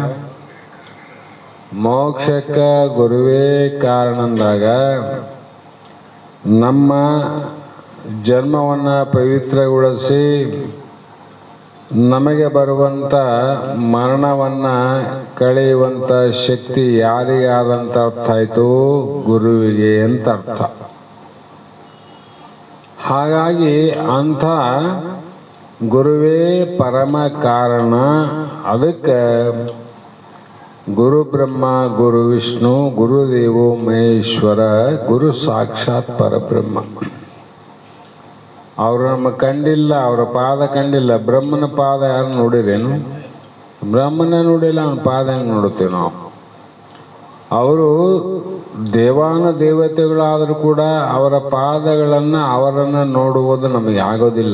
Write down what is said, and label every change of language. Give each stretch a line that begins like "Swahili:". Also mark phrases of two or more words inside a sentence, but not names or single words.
Kannada: ಮೋಕ್ಷಕ್ಕೆ ಗುರುವೇ ಕಾರಣ ಅಂದಾಗ ನಮ್ಮ ಜನ್ಮವನ್ನು ಪವಿತ್ರಗೊಳಿಸಿ ನಮಗೆ ಬರುವಂಥ ಮರಣವನ್ನು ಕಳೆಯುವಂಥ ಶಕ್ತಿ ಯಾರಿಗಾದಂಥ ಅರ್ಥ ಆಯಿತು? ಗುರುವಿಗೆ ಅಂತ ಅರ್ಥ. ಹಾಗಾಗಿ ಅಂಥ ಗುರುವೇ ಪರಮ ಕಾರಣ.
Sanskrit: ಅದಕ್ಕೆ ಗುರು ಬ್ರಹ್ಮ, ಗುರು ವಿಷ್ಣು, ಗುರುದೇವೋ ಮಹೇಶ್ವರ, ಗುರು ಸಾಕ್ಷಾತ್ ಪರಬ್ರಹ್ಮ.
Kannada: ಅವರು ನಮ್ಮ ಕಂಡಿಲ್ಲ, ಅವರ ಪಾದ ಕಂಡಿಲ್ಲ. ಬ್ರಹ್ಮನ ಪಾದ ಯಾರು ನೋಡಿರೇನು? ಬ್ರಹ್ಮನ ನೋಡಿಲ್ಲ, ಅವನ ಪಾದ ಹೆಂಗೆ ನೋಡುತ್ತೇವೆ ನಾವು? ಅವರು ದೇವಾನು ದೇವತೆಗಳಾದರೂ ಕೂಡ ಅವರ ಪಾದಗಳನ್ನು ಅವರನ್ನು ನೋಡುವುದು ನಮಗೆ ಆಗೋದಿಲ್ಲ.